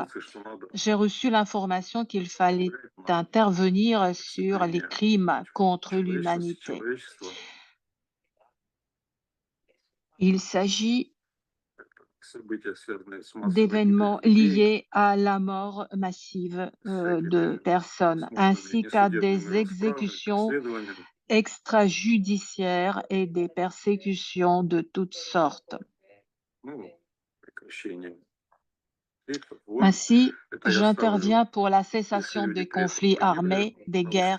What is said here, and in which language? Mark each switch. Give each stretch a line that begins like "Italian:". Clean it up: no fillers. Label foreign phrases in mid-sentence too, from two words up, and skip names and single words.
Russian: информацию, что надо
French: j'ai reçu l'information qu'il fallait intervenir sur les crimes contre l'humanité.
Russian: человечество
French: Il s'agit
Russian: события, связанные с массовой
French: d'événements
Russian: гибелью людей,
French: liés à la mort massive de personnes, ainsi qu'à des exécutions extrajudiciaires et des persécutions de toutes sortes. Ainsi, j'interviens pour la cessation des conflits armés, des guerres.